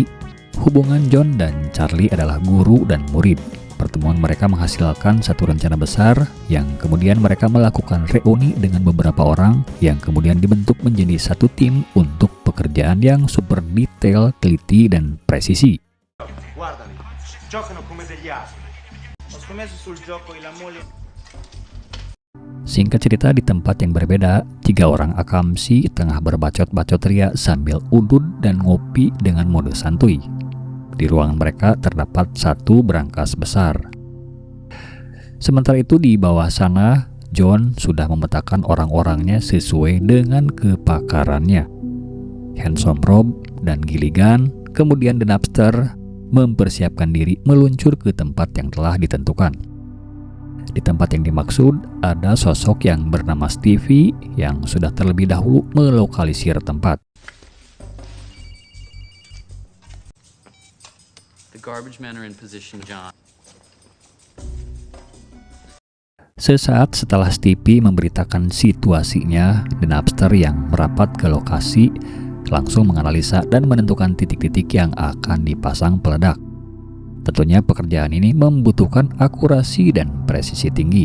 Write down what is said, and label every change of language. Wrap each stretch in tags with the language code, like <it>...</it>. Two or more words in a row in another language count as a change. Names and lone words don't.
<id>Hubungan John dan Charlie adalah guru dan murid. Pertemuan mereka menghasilkan satu rencana besar yang kemudian mereka melakukan reuni dengan beberapa orang yang kemudian dibentuk menjadi satu tim untuk pekerjaan yang super detail, teliti, dan presisi.</id> <it>Guardali, giocano come degli asini. Ho scommesso sul gioco e la moglie.</it> <id>Singkat cerita, di tempat yang berbeda, 3 orang akamsi tengah berbacot-bacot ria sambil udud dan ngopi dengan mode santuy. Di ruangan mereka terdapat satu brankas besar. Sementara itu di bawah sana, John sudah memetakan orang-orangnya sesuai dengan kepakarannya. Handsome Rob dan Gilligan, kemudian The Napster, mempersiapkan diri meluncur ke tempat yang telah ditentukan. Di tempat yang dimaksud, ada sosok yang bernama Stevie yang sudah terlebih dahulu melokalisir tempat.</id> <en>The garbage men are in position, John.</en> <id>Sesaat setelah Stevie memberitakan situasinya, The Napster yang merapat ke lokasi langsung menganalisa dan menentukan titik-titik yang akan dipasang peledak. Tentunya pekerjaan ini membutuhkan akurasi dan presisi tinggi.</id>